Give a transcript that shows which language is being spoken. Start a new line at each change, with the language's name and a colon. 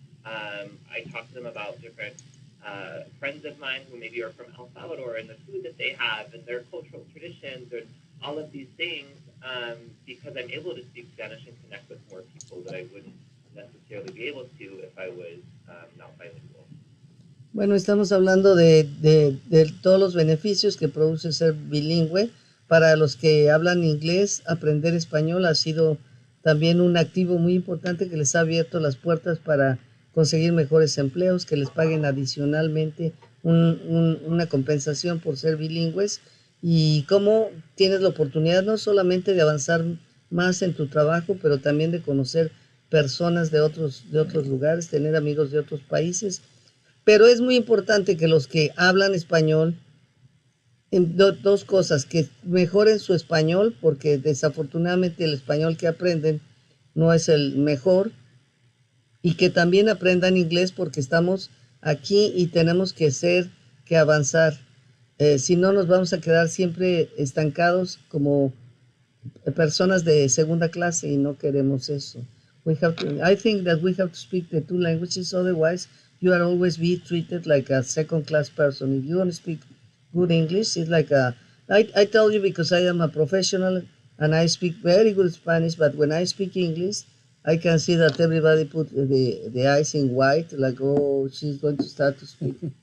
English: I talk to them about different friends of mine who maybe are from El Salvador, and the food that they have and their cultural traditions and all of these things, because I'm able to speak Spanish and connect with more people that I wouldn't necessarily be able to if I was not bilingual.
Spanish: Bueno, estamos hablando de todos los beneficios que produce ser bilingüe. Para los que hablan inglés, aprender español ha sido también un activo muy importante que les ha abierto las puertas para conseguir mejores empleos, que les paguen adicionalmente una compensación por ser bilingües, y cómo tienes la oportunidad no solamente de avanzar más en tu trabajo, pero también de conocer personas de otros lugares, tener amigos de otros países. Pero es muy importante que los que hablan español, dos cosas, que mejoren su español, porque desafortunadamente el español que aprenden no es el mejor, y que también aprendan inglés porque estamos aquí y tenemos que avanzar. Si no, nos vamos a quedar siempre estancados como personas de segunda clase y no queremos eso.
English: I think that we have to speak the two languages, otherwise you are always be treated like a second class person. If you don't speak good English, it's like I tell you because I am a professional and I speak very good Spanish, but when I speak English, I can see that everybody put the eyes in white, like, oh, she's going to start to speak.